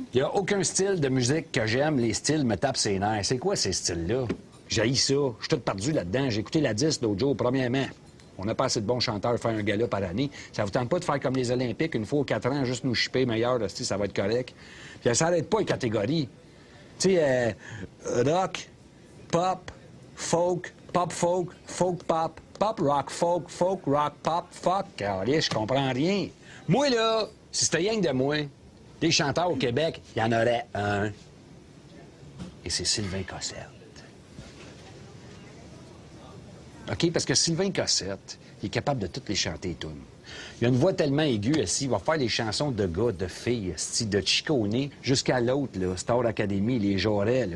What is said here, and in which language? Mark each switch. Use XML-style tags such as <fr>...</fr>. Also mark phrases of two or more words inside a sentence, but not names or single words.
<fr>Il n'y a aucun style de musique que j'aime. Les styles me tapent ses nerfs. C'est quoi ces styles-là? J'haïs ça. Je suis tout perdu là-dedans. J'ai écouté la 10 l'autre jour, premièrement. On n'a pas assez de bons chanteurs pour faire un gala par année. Ça vous tente pas de faire comme les Olympiques, une fois aux 4 ans, juste nous chipper meilleur, là, ça va être correct. Puis ça n'arrête pas les catégories. Tu sais, rock, pop, folk, pop folk, folk pop, pop rock folk, folk rock pop, fuck. Allez, je comprends rien. Moi, là, si c'était rien que de moi, des chanteurs au Québec, il y en aurait un. Et c'est Sylvain Cossette. OK? Parce que Sylvain Cossette, il est capable de toutes les chanter, toutes. Il a une voix tellement aiguë, ici, il va faire les chansons de gars, de filles, de Chicone, jusqu'à l'autre, là, Star Academy, les Jorets, là.</fr>